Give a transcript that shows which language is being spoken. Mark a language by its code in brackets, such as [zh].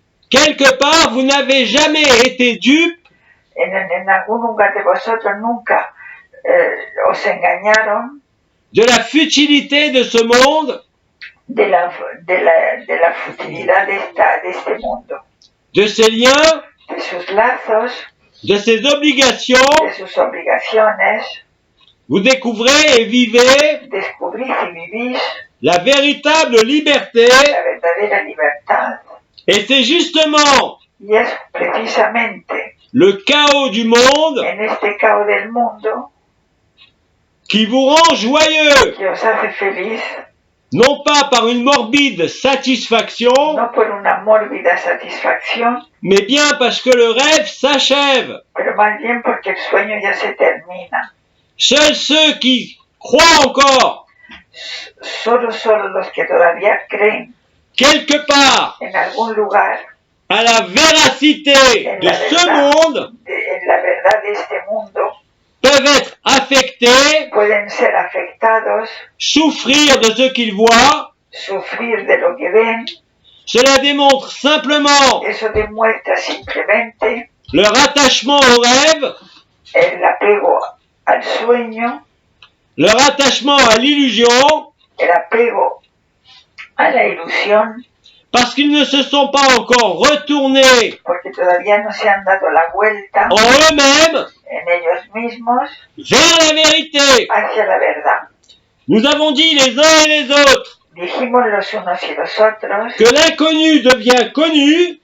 [fr] quelque part vous n'avez jamais été dupe [es] en algún lugar de vosotros nunca os engañaron [fr] de la futilité de ce monde, [es] de la futilidad de este mundo, [fr] de ses liens, [es] de sus lazos, [fr] de ses obligations. [es] de sus obligaciones. [fr] Vous découvrez et vivez [es] Descubrís y vivís [fr] la véritable liberté, [es] la verdadera libertad. [fr] et c'est justement [es] Y es precisamente [fr] le chaos du monde [es] en este caos del mundo [fr] qui vous rend joyeux, [es] que os hace feliz, [fr] non pas par une morbide satisfaction, [es] no por una mórbida satisfacción, [fr] mais bien parce que le rêve s'achève. [es] pero más bien porque el sueño ya se termina. [fr] Seuls ceux qui croient encore, [es] Solo los que todavía creen [fr] quelque part, [es] en algún lugar [fr] à la véracité de ce monde, [es] en la verdad de este mundo [fr] peuvent être affectés, [es] pueden ser afectados, [fr] souffrir de ce qu'ils voient. [es] sufrir de lo que ven. [fr] Cela démontre simplement [es] Eso demuestra simplemente [fr] leur attachement au rêve, [es] el apego al sueño, [fr] leur attachement à l'illusion, [es] el apego a la ilusión, [fr] parce qu'ils ne se sont pas encore retournés [es] porque todavía no se han dado la vuelta [fr] en eux-mêmes [es] en ellos mismos [fr] vers la vérité. [es] hacia la verdad. [fr] Nous avons dit les uns et les autres [es] Dijimos los unos y los otros [fr] que l'inconnu devient connu